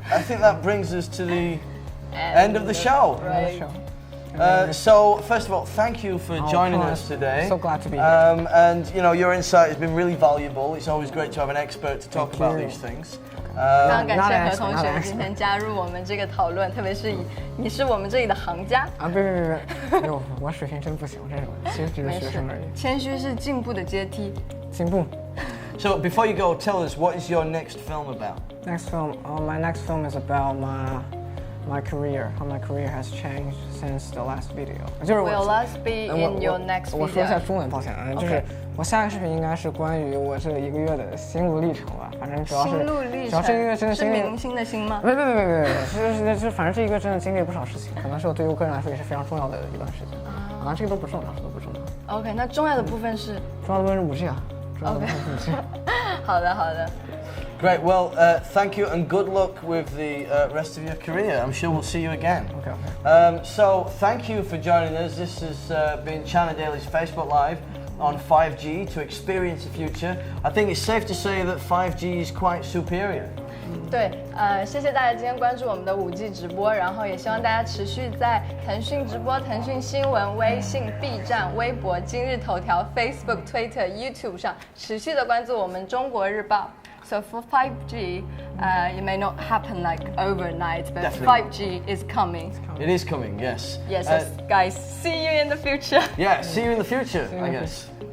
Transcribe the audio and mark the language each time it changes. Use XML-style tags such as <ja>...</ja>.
<en>I think that brings us to the end of the show. Right. So first of all, thank you for joining us today. So glad to be here. And your insight has been really valuable. It's always great to have an expert to talk about these things.</en> <zh>非常感谢何同学今天加入我们这个讨论，特别是你是我们这里的行家。别，我水平真不行，这种其实只是学生而已。谦虚是进步的阶梯。进步。</zh> <en>So before you go, tell us what is your next film about? Next film, my next film is about my career, how my career has changed since the last video. Will us be in your next video?</en> <zh>我说一下中文，抱歉啊，就是我下个视频应该是关于我这1个月的心路历程吧，反正主要是1个月真的经历。是明星的星吗？别，是反正这1个月真的经历了不少事情，可能是对我个人来说也是非常重要的一段时间。啊，这个都不重要。 OK， 那重要的部分是？重要的部分是5G 啊。 OK。 好的。</zh> <en>Great. Well, thank you and good luck with the rest of your career. I'm sure we'll see you again. Okay. So thank you for joining us. This has been China Daily's Facebook Live on 5G to experience the future. I think it's safe to say that 5G is quite superior.</en> <zh>对，谢谢大家今天关注我们的5G 直播，然后也希望大家持续在腾讯直播、腾讯新闻、微信、B 站、微博、今日头条、Facebook、Twitter、YouTube 上持续的关注我们中国日报。</zh> <en>So for 5G, it may not happen like overnight, but Definitely. 5G is coming. It is coming, yes. Yes, guys, see you in the future. Yeah, see you in the future, I guess.</en>